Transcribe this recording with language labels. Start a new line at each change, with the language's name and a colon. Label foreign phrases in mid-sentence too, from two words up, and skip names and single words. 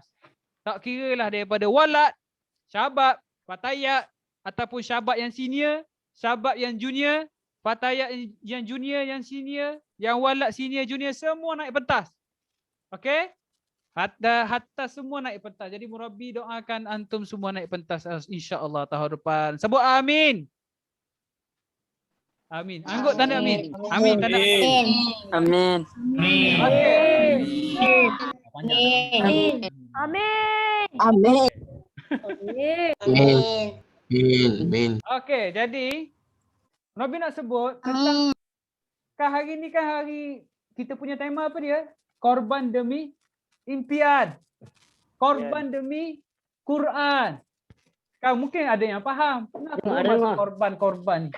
Malay: Tak kira lah daripada Walad, Syabab, Fatayat, ataupun Syabab yang senior, Syabab yang junior, Fatayat yang junior, yang senior, yang Walad senior, junior, semua naik pentas. Okey? Hatta semua naik pentas. Jadi Murabi doakan antum semua naik pentas insya-Allah tahun depan. Sebut amin. Amin. Anggut tanda amin. Amin tanda amin. Amin. Amin. Amin. Amin. Amin. Okey, jadi Murabi nak sebut tentang hari ni kan hari kita punya tema apa dia? Korban demi impian. Korban demi Quran. Kau mungkin ada yang faham. Kenapa masuk korban-korban ni?